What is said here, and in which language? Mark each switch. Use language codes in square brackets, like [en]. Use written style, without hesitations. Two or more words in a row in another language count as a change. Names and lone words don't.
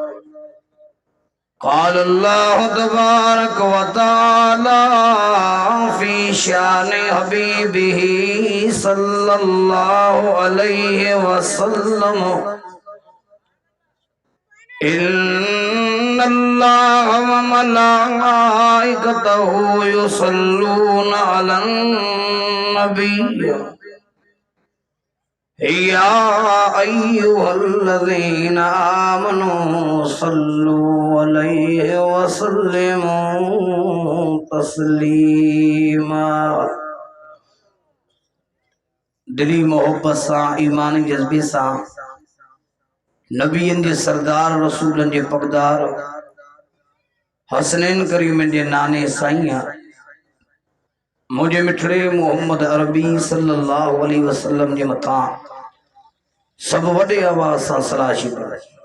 [ar] قال الله تبارك وتعالى في شأن حبيبه صلى الله عليه وسلم إن الله وملائكته يصلون على النبي يا أيها الذين آمنوا صلوا عليه وسلموا تسليما. [sd] دلي محبت سان ايماني جذبي سان نبين جي سردار رسولن جي پڳدار حسنين ڪريمن جي ناني سائين مجهي مٺڙي محمد عربي [ar] صلى الله عليه وسلم [sd] جي مٿا سڀ وڏي آواز سان سلاشي پڙهي.